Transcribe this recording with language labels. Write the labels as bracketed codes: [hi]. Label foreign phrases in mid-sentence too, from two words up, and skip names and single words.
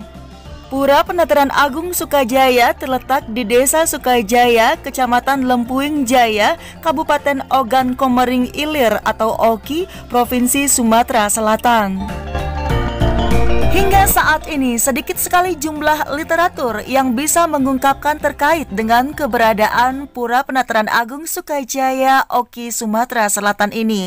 [id] Pura Penataran Agung Sukajaya terletak di Desa Sukajaya, Kecamatan Lempuing Jaya, Kabupaten Ogan Komering Ilir atau Oki, Provinsi Sumatera Selatan. Hingga saat ini sedikit sekali jumlah literatur yang bisa mengungkapkan terkait dengan keberadaan Pura Penataran Agung Sukajaya, Oki, Sumatera Selatan ini.